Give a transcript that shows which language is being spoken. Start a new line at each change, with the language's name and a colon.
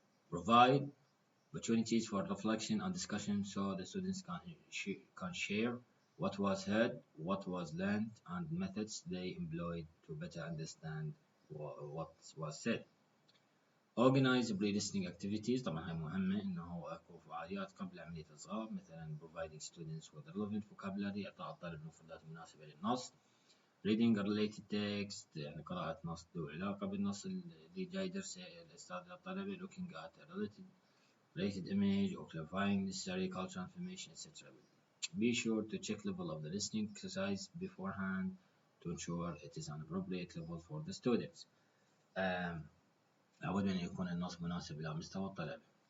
English: Provide opportunities for reflection and discussion so the students can share what was heard, what was learned, and methods they employed to better understand what was said. Organize pre-listening activities.
Arabic: طبعا هاي مهمة إنه أكو فعاليات قبل عملية الإصغاء، مثلا
English: providing students with relevant vocabulary،
Arabic: إعطاء الطالب المفردات المناسبة للنص.
English: reading a related text،
Arabic: يعني قراءة نص ذو علاقة بالنص اللي جاي درسه الأستاذ للطلبة.
English: looking at a related image or clarifying necessary cultural information, etc. Be sure to check level of the listening exercise beforehand to ensure it is an appropriate level for the students.
Arabic: لابد أن يكون النص مناسب إلى مستوى الطلبة.